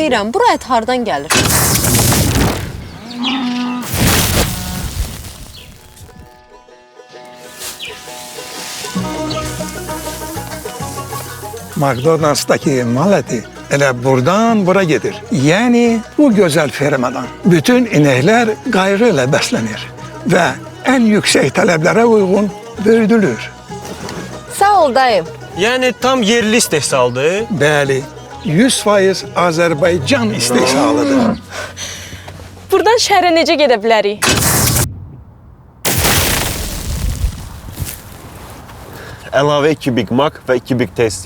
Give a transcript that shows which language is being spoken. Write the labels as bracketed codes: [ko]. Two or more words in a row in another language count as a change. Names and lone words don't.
[az] istəyirəm, bura ət hardan gəlir? McDonald's'taki mal eti elə buradan bura gedir. [tr] Yani bu güzel fermadan bütün inekler gayrı ile beslenir ve en yüksek taleplere uygun büyütülür. [az] Sağ ol dayım. Yəni tam yerli istehsaldır. Bəli, 100% Azərbaycan istehsalıdır. Buradan şəhərə necə gedə bilərik? Əlavə 2 Big Mac və 2 Big Tasty.